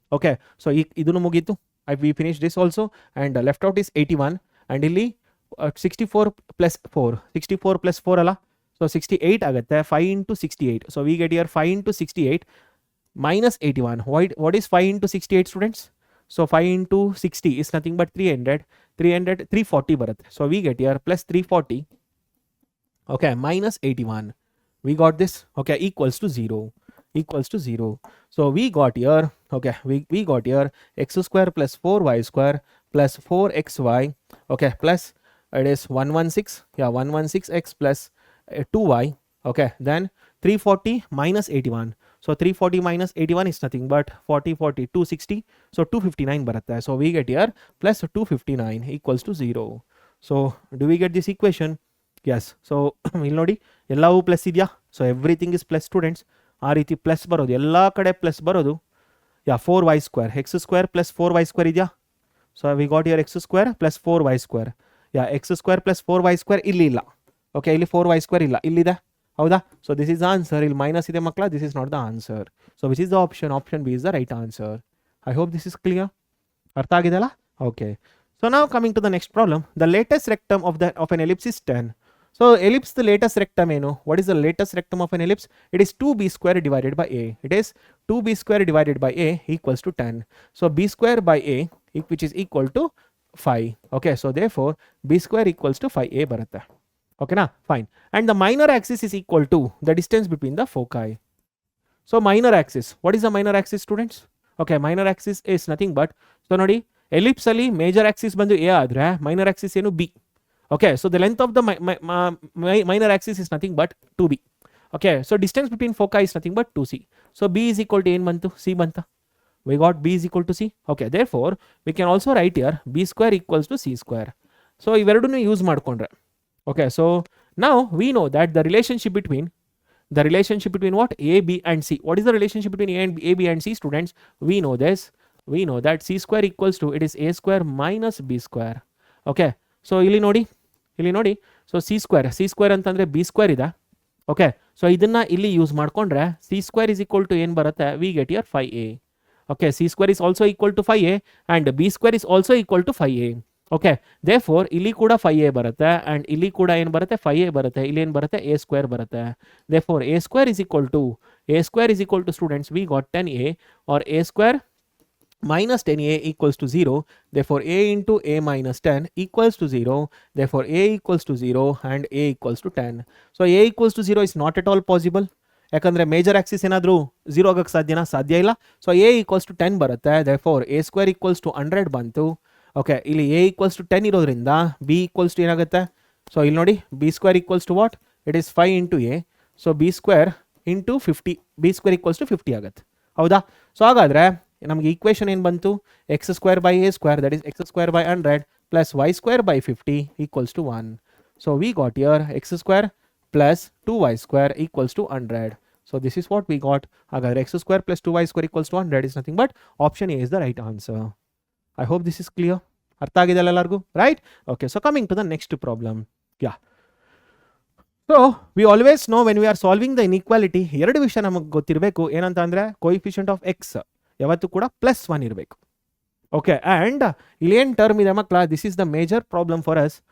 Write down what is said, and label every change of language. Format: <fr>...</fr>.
<en>okay, so</en> <kn>ಇದನ್ನು ಮುಗೀತು.</kn> <en>We finish this also. And left out is 81. And</en> <kn>ಇಲ್ಲಿ</kn> <en>64 plus 4, 64 plus 4</en> <kn>ಅಲ್ಲ,</kn> <en>so 68</en> <kn>ಆಗುತ್ತೆ.</kn> <en>5 into 68. So we get here 5 into 68 minus 81. What is 5 into 68 students? So 5 into 60 is nothing but 340</en> <kn>ಬರುತ್ತೆ.</kn> <en>So we get here plus 340. Okay, minus 81. We got this. Okay, equals to 0. So we got here, okay, we got here x square plus 4y square plus 4xy. Okay, plus it is 116. Yeah, 116x plus 2y. Okay, then 340 minus 81. So 340 minus 81 is nothing but 40 260. So 259</en> <kn>ಬರುತ್ತೆ.</kn> <en>So we get here plus 259 equals to 0. So do we get this equation? Yes. So</en> <kn>ಇಲ್ಲಿ ನೋಡಿ, ಎಲ್ಲವೂ</kn> <en>plus</en> <kn>ಇದೆಯಾ?</kn> <en>So everything is plus students.</en> <kn>ಆ ರೀತಿ plus ಬರೋದು, ಎಲ್ಲ ಕಡೆ ಪ್ಲಸ್ ಬರೋದು. ಯಾ 4y square, X square plus 4y square ಇದೆಯಾ?</kn> <en>So we got here x square plus 4y square. Yeah x square plus 4y square</en> <kn>ಇಲ್ಲಿ ಇಲ್ಲ.</kn> <en>okay,</en> <kn>ಇಲ್ಲಿ 4y ಸ್ಕ್ವೇರ್ ಇಲ್ಲ, ಇಲ್ಲಿದೆ. ಹೌದಾ?</kn> <en>So this is the answer.</en> <kn>ಇಲ್ಲಿ minus ಇದೆ ಮಕ್ಕಳ,</kn> <en>This is not the answer. So which is the option B is the right answer. I hope this is clear.</en> <kn>ಅರ್ಥ ಆಗಿದೆಯಲ್ಲ?</kn> <en>okay, so</en> <kn>ನಾವು</kn> <en>Coming to the next problem. The latus rectum of an ellipse is 10. So ellipse the latus rectum</en> <kn>ಏನು?</kn> <en>What is the latus rectum of an ellipse? It is 2b square divided by a. It is 2b square divided by a equals to 10. So b square by a which is equal to 5. Okay, so therefore b square equals to 5a</en> <kn>ಬರುತ್ತೆ.</kn> <en>Okay na? Fine. And the minor axis is equal to the distance between the foci. So minor axis. What is the minor axis, students? Okay, minor axis is nothing but, so</en> <kn>ನೋಡಿ, ellipse ಅಲ್ಲಿ major Axis ಬಂದು a ಆದ್ರೆ minor Axis ಏನು b.</kn> <en>Okay, so the length of the minor axis is nothing but 2b. Okay, so distance between foci is nothing but 2c. So b is equal to</en> <kn>ಏನು ಬಂತು?</kn> <en>c</en> <kn>ಬಂತ.</kn> <en>We got b is equal to c. Okay, therefore we can also write here b square equals to c square.</en> <kn>So ಇವೆರಡನ್ನು use ಮಾಡ್ಕೊಂಡ್ರೆ.</kn> <en>Okay, so now we know that the relationship between what? A, B and C. What is the relationship between A, B and C, students? We know this. We know that c square equals to, it is a square minus b square. Okay, so</en> <kn>ಇಲ್ಲಿ ನೋಡಿ,</kn> <en>so c square</en> <kn>ಅಂತಂದರೆ</kn> <en>b square</en> <kn>ಇದೆ.</kn> <en>okay, so</en> <kn>ಇದನ್ನು ಇಲ್ಲಿ use ಮಾಡಿಕೊಂಡ್ರೆ</kn> <en>c square is equal to</en> <kn>ಏನು ಬರುತ್ತೆ?</kn> <en>We get here 5a. Okay, c square is also equal to 5a and b square is also equal to 5a. Okay, therefore</en> <kn>ಇಲ್ಲಿ ಕೂಡ 5a ಬರುತ್ತೆ and ಇಲ್ಲಿ ಕೂಡ ಏನು ಬರುತ್ತೆ? 5a ಬರುತ್ತೆ. ಇಲ್ಲಿ ಏನು ಬರುತ್ತೆ? a ಸ್ಕ್ವೇರ್ ಬರುತ್ತೆ.</kn> <en>Therefore a square is equal to students we got 10a or a square minus 10a equals to 0. Therefore a into a minus 10 equals to 0. Therefore a equals to 0 and a equals to 10. So a equals to 0 is not at all possible.</en> <kn>ಯಾಕಂದರೆ major Axis ಏನಾದರೂ 0 ಆಗೋಕ್ಕೆ ಸಾಧ್ಯನಾ? ಸಾಧ್ಯ ಇಲ್ಲ.</kn> <en>so a equals to 10</en> <kn>ಬರುತ್ತೆ.</kn> <en>Therefore a square equals to 100</en> <kn>ಬಂತು.</kn> <en>okay, ಇಲ್ಲಿ a equals to 10</en> <kn>ಇರೋದ್ರಿಂದ</kn> <en>b equals to</en> <kn>ಏನಾಗುತ್ತೆ?</kn> <en>so</en> <kn>ಇಲ್ಲಿ ನೋಡಿ,</kn> <en>b square equals to what? It is 5 into a. So b square into 50 b square equals to 50</en> <kn>ಆಗುತ್ತೆ ಹೌದಾ.</kn> <en>so</en> <kn>ಹಾಗಾದರೆ ನಮಗೆ ಈಕ್ವೇಷನ್ ಏನು ಬಂತು,</kn> <en>X square by a square that is x square by 100 plus y square by 50 equals to 1. So we got here x square plus 2y square equals to 100. So this is what we got.</en> <kn>Hagadre</kn> <en>x square plus 2y square equals to 100 is nothing but option A is the right answer. I hope this is clear.</en> <kn>ಅರ್ಥ ಆಗಿದೆ ಎಲ್ಲರಿಗೂ,</kn> <en>Right? Okay, so coming to the next problem. Yeah, so we always know when we are solving the inequality,</en> <kn>ಎರಡು ವಿಷಯ ನಮಗೆ ಗೊತ್ತಿರಬೇಕು. ಏನಂತ ಅಂದರೆ coefficient of X ಯಾವತ್ತೂ ಕೂಡ +1 ಇರಬೇಕು.</kn> <en>okay, and</en> <kn>ಇಲ್ಲಿ ಏನು ಟರ್ಮ್ ಇದೆ ಮಕ್ಕಳ,</kn> <en>This is the major problem for us.</en>